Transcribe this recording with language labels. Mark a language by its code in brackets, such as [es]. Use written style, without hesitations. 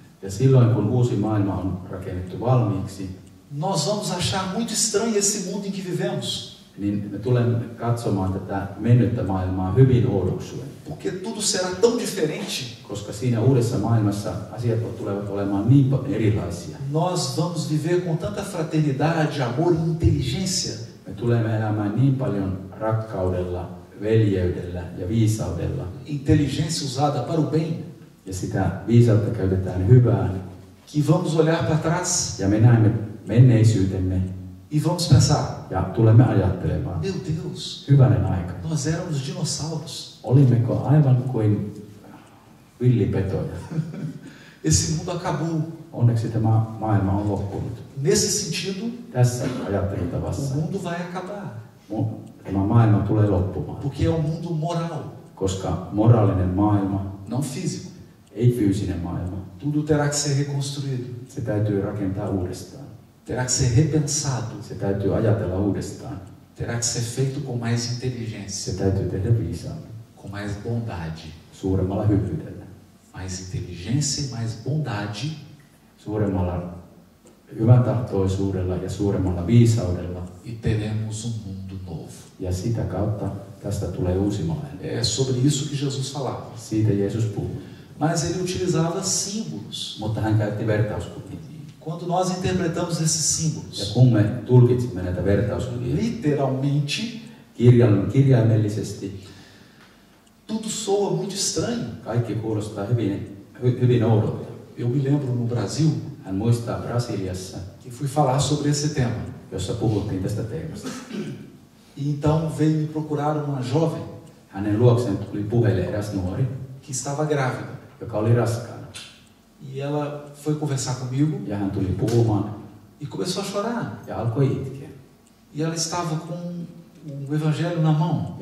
[fi] Ja silloin, kun uusi maailma on rakennettu valmiiksi, [pt] nós vamos achar muito estranho esse mundo em que vivemos, [fi] niin me tulemme katsomaan tätä mennyttä maailmaa hyvin oudoksuen. [pt] porque tudo será tão diferente. [fi] Koska siinä uudessa maailmassa asiat tulevat olemaan niin erilaisia. [pt] Nós vamos viver com tanta fraternidade, amor e inteligência. [fi] Me tulemme elämään niin paljon rakkaudella, veljeydellä ja viisaudella. [pt] Inteligência usada para o bem, [fi] Ja sitä viisautta käytetään hyvään. [pt] que vamos olhar para trás [fi] Ja me näemme menneisyytemme [pt] e vamos pensar: [fi] ja tulemme ajattelemaan, [pt] meu Deus, [fi] hyvänen aika. [pt] nós éramos dinossauros. [fi] Olimmeko aivan kuin villipetoja? [pt] Esse mundo acabou. [fi] Onneksi tämä maailma on loppunut. [pt] Nesse sentido, [fi] Tässä [pt] o [fi] ajattelutavassa [pt] mundo vai acabar, [fi] tämä maailma tulee loppumaan. [pt] porque é um mundo moral, [fi] Koska moraalinen maailma, [pt] não físico. [fi] ei fyysinen maailma, [pt] Tudo terá que ser reconstruído, [fi] se täytyy rakentaa uudestaan. [pt] terá que ser repensado, [fi] Se täytyy ajatella uudestaan. [pt] terá que ser feito com mais [fi] Se [pt] inteligência, [fi] täytyy tehdä viisaammin, [pt] com mais bondade. [fi] suuremmalla hyvyydellä, [pt] Mais inteligência e mais bondade, [fi] suuremmalla hyväntahtoisuudella ja suuremmalla viisaudella. [pt] e teremos um mundo novo. [fi] Ja sitä kautta tästä tulee uusi maailma. [pt] É sobre isso que Jesus falava. [fi] Siitä Jeesus puhuu. [pt] Mas ele utilizava símbolos. [fi] Mutta hän käytti vertauskuvia. [pt] Quando nós interpretamos esses [fi] Ja [pt] símbolos, [fi] kun me tulkitsimme näitä vertauskuvia [pt] literalmente, [fi] kirjaimellisesti, [pt] tudo soa muito estranho. [fi] kaikki kuulostaa hyvin oudolta. [pt] Eu me lembro no Brasil [fi] Hän muistaa Brasiliassa, [pt] que fui falar sobre esse tema. [fi] jossa puhuttiin tästä teemasta. [pt] E então veio me procurar uma jovem [fi] Hänen luokseen tuli puheille eräs nuori, [pt] que estava grávida. [fi] joka oli raskaana. [pt] E ela foi conversar comigo [fi] Ja hän tuli puhumaan [pt] e começou a chorar. [fi] ja alkoi itkeä. [pt] E ela estava com o evangelho na mão.